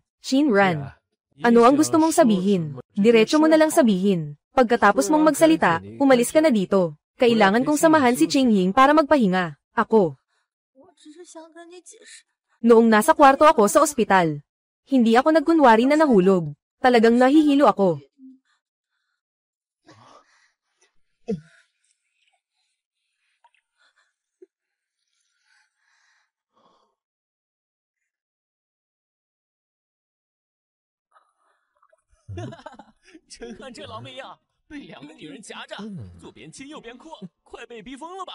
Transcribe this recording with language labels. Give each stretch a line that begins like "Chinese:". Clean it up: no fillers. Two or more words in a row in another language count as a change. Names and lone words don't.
Filipino: Shinran, ano ang gusto mong sabihin? Diretso mo na lang sabihin. Pagkatapos mong magsalita, umalis ka na dito. Kailangan kong samahan si Qingying para magpahinga. Ako. Noong nasa kwarto ako sa ospital, hindi ako nagkunwari na nahulog. Talagang nahihilo ako.
Chinese: 哈哈，陈汉这老妹样，被两个女人夹着，左边亲右边哭，快被逼疯了吧？